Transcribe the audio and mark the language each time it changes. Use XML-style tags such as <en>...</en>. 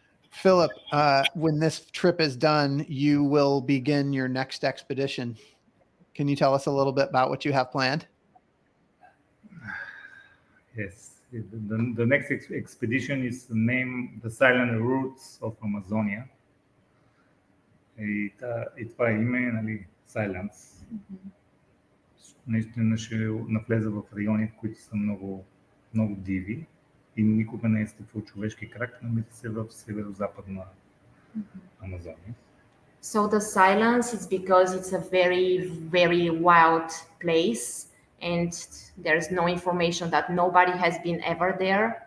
<en>Philip, when this trip is done, you will begin your next expedition. Can you tell us a little bit about what you have planned? Yes, the next expedition is named The Silent Roots of Amazonia.</en> <bg>И това име е, нали, Silence. Наистина ще навлеза в райони, в които са много, много диви и никога не е стъпвал човешки крак, намира се в северо-западна Амазония.</bg> <en>So the silence is because it's a very, very wild place and there's no information that nobody has been ever there.</en>